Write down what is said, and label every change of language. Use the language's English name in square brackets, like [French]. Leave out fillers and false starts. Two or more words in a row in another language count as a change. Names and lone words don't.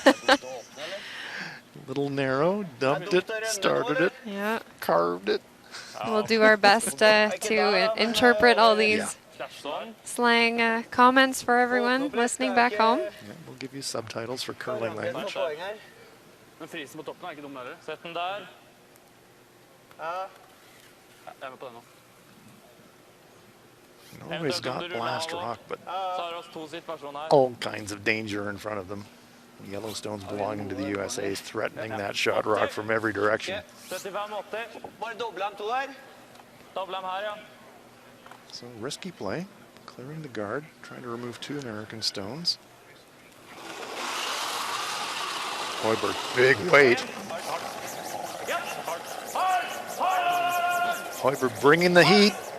[English] Little narrow, dumped it, started it, Yeah. carved it. We'll do our best to interpret all these slang comments for everyone listening back home. Yeah, we'll give you subtitles for curling language. [Norwegian] Men frisen på toppen er ikke dum heller. Sett den der. Jeg er med på den nå. [English] Norway's got blast rock, but [Norwegian] Så har vi oss to situasjoner her. [English] all kinds of danger in front of them. Yellowstone's belonging to the USA, threatening that shot rock from every direction. 75-80. [Norwegian] Bare doble dem to der. Doble dem her, ja. [English] So risky play, clearing the guard, trying to remove two American stones. Hoiberg, big weight. Hoiberg bringing the heat.